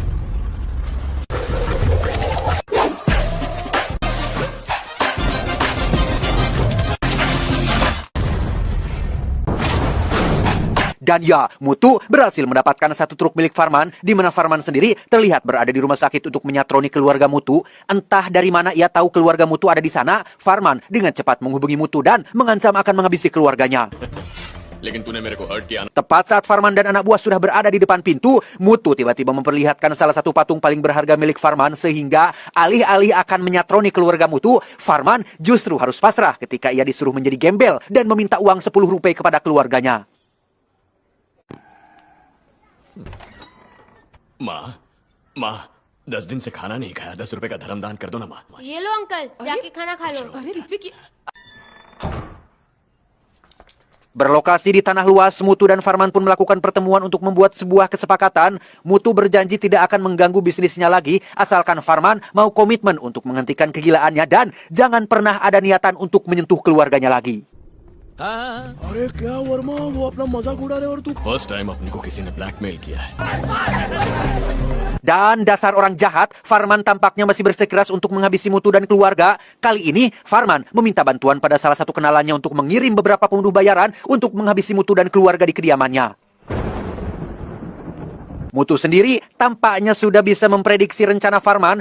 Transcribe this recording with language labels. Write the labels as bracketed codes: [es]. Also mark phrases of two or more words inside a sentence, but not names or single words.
[id] Dan ya, Mutu berhasil mendapatkan satu truk milik Farman, di mana Farman sendiri terlihat berada di rumah sakit untuk menyatroni keluarga Mutu. Entah dari mana ia tahu keluarga Mutu ada di sana, Farman dengan cepat menghubungi Mutu dan mengancam akan menghabisi keluarganya. [hi] लेकिन तूने मेरे को हर्ट किया [id] Tepat saat Farman dan anak buah sudah berada di depan pintu, Mutu tiba-tiba memperlihatkan salah satu patung paling berharga milik Farman, sehingga alih-alih akan menyatroni keluarga Mutu, Farman justru harus pasrah ketika ia disuruh menjadi gembel dan meminta uang 10 rupiah kepada keluarganya. [hi] माँ माँ 10 दिन से खाना नहीं खाया 10 रुपए का धर्मदान कर दो ना माँ ये लो अंकल जाके खाना खा लो अरे ऋत्विक [id] Berlokasi di tanah luas, Mutu dan Farman pun melakukan pertemuan untuk membuat sebuah kesepakatan. Mutu berjanji tidak akan mengganggu bisnisnya lagi, asalkan Farman mau komitmen untuk menghentikan kegilaannya dan jangan pernah ada niatan untuk menyentuh keluarganya lagi. [hi] अरे क्या वर्मा वो अपना मजाक उड़ा रहे और तू [en] first time [hi] अपने को किसी ने ब्लैकमेल किया है [id] Dan dasar orang jahat, Farman tampaknya masih bersikeras untuk menghabisi Mutu dan keluarga. Kali ini, Farman meminta bantuan pada salah satu kenalannya untuk mengirim beberapa pembunuh bayaran untuk menghabisi Mutu dan keluarga di kediamannya. Mutu sendiri tampaknya sudah bisa memprediksi rencana Farman.